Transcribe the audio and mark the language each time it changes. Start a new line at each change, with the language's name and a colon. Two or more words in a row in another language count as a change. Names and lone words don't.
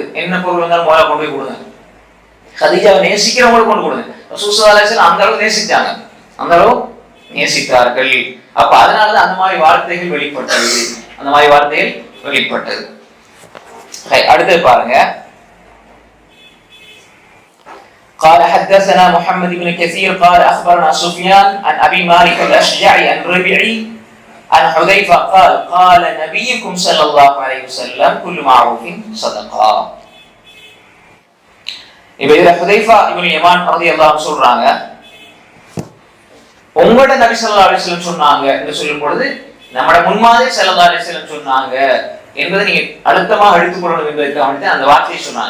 Tamil: என்ன பொருள் வந்தாலும் முதல்ல கொண்டு போய் கொடுங்க. ஹதீஜாவை நேசிக்கிறவங்களுக்கு கொண்டு கொடுங்க.
Arabic: رسول صلى الله عليه وسلم
Tamil: அந்த அளவு நேசிச்சாங்க, அந்த அளவு நேசித்தார்கள். அப்ப அதனாலதான் அந்த மாதிரி வார்த்தைகள் வெளிப்பட்டது. அடுத்து பாருங்க.
Arabic: قال حدثنا محمد بن كثير قال اخبرنا سفيان عن ابي مالك الاشجعي عن ربيعي عن حذيفه قال قال نبيكم صلى الله عليه وسلم كل معروف صدقه.
Tamil: இப்ப இதுல ஹுதைஃபா இப்னு யமான்
Arabic: رضي الله عنه
Tamil: சொல்றாங்க, உங்களோட
Arabic: نبي صلى الله عليه وسلم
Tamil: சொன்னாங்க என்று சொல்லும் பொழுது நம்மட முன்மாதிரி
Arabic: صلى الله عليه وسلم
Tamil: சொன்னாங்க என்பதை நீங்க அழுத்தமாக எடுத்துக்கொள்ளணும் என்பதற்காக அந்த வார்த்தையை சொன்னாங்க.